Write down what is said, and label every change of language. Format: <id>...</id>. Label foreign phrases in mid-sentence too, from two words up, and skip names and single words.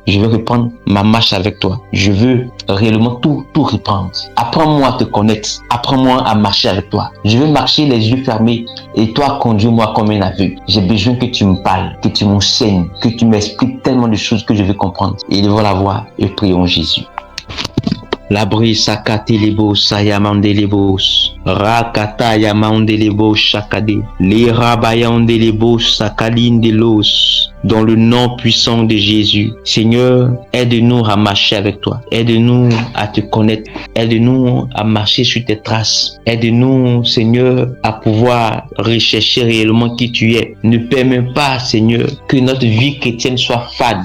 <fr>Je vais reprendre ma marche avec toi. Je veux réellement tout reprendre. Apprends-moi à te connaître. Apprends-moi à marcher avec toi. Je veux marcher les yeux fermés et toi conduis-moi comme un aveugle. J'ai besoin que tu me parles, que tu m'enseignes, que tu m'expliques tellement de choses que je veux comprendre. Et devant la voix, et prions Jésus. Labri sakate lebo sayamande lebos rakata yamande lebo shakade les rabayande lebo sakalinde los. Dans le nom puissant de Jésus, Seigneur, aide-nous à marcher avec toi. Aide-nous à te connaître. Aide-nous à marcher sur tes traces. Aide-nous, Seigneur, à pouvoir rechercher réellement qui tu es. Ne permets pas, Seigneur, que notre vie chrétienne soit fade.</fr>